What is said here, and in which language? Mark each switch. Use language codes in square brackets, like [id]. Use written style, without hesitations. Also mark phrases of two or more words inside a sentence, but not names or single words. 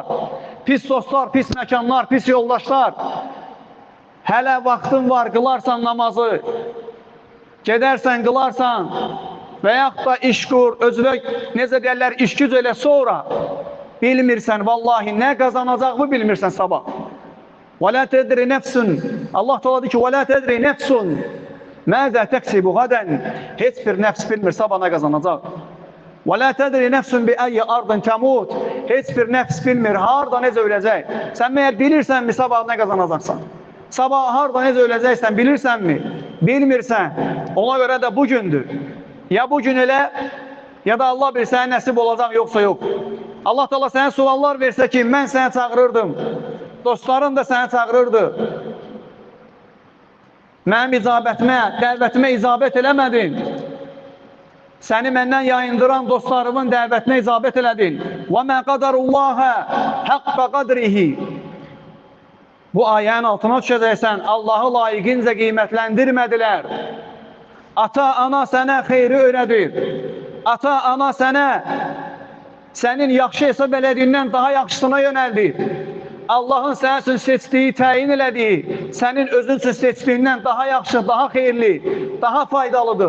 [az] Pis dostlar, pis məkanlar, pis yoldaşlar. Hələ vaxtın var, qılarsan namazı, gedərsən, qılarsan və yaxud da iş qur, özünə, necə deyərlər, iş güc elə sonra bilmirsən, vallahi nə qazanacaqını bilmirsən sabah. [ar] وَلَا تَدْرِ نَفْسٌ [az] Allah Teala deyir ki, [ar] وَلَا تَدْرِ نَفْسٌ مَاذَا تَكْسِبُ غَدًا [az] Heç bir nəfs bilmir, sabah nə qazanacaq. [ar] وَلَا تَدْرِ نَفْسٌ بِأَيِّ أَرْضٍ تَمُوتُ [az] Heç bir nəfs bilmir, harada necə öləcək. Sən məyər bilirsənmi sabah nə qazanacaqsan? Sabah harada necə öləcəksən, bilirsənmi? Bilmirsən, ona görə də bugündür. Ya bugün elə, ya da Allah bir sənə nəsib olacaq, yoxsa yox. Allah Teala sənə suallar versə ki, mən sənə çağırırdım. Dostlarım da sənə çağırırdı. Mənim icabətimə, dəvətimə icabət eləmədin. Səni məndən yayındıran dostlarımın dəvətinə icabət elədin. [ar] وَمَا قَدَرُ اللّٰهَ حَقَّ قَدْرِهِ [az] Bu ayənin altına düşəcəksən, Allahı layiqincə qiymətləndirmədilər. Ata-ana sənə xeyri öyrədir. Ata-ana sənə sənin yaxşı hesab elədiyindən daha yaxşısına yönəldir. Allahın sənin üçün seçdiyi, təyin elədiyi, sənin özün üçün seçdiyindən daha yaxşı, daha xeyirli, daha faydalıdır.